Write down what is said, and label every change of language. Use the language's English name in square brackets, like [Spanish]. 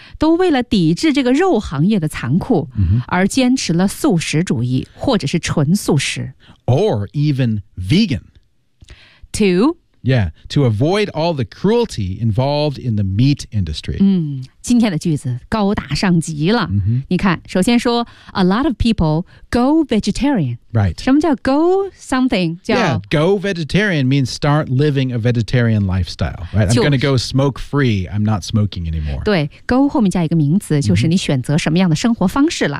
[Chinese] 都为了抵制这个肉行业的残酷、 [English] mm-hmm. [Chinese] 而坚持了素食主义或者是纯素食。 [English] Or even vegan. To? Yeah. To avoid all the cruelty involved in the meat industry.、 [Chinese] 今天的句子高大上极了。 [English] Mm-hmm. [Chinese] 你看首先说 [English] a lot of people go vegetarian. Right. [Chinese] 什么叫 go something? 叫 [English] yeah, go vegetarian means start living a vegetarian lifestyle. Right? [Chinese] 就是、 [English] I'm going to go smoke free. I'm not smoking anymore. [Chinese] 对 go 后面加一个名词就是你选择什么样的生活方式了。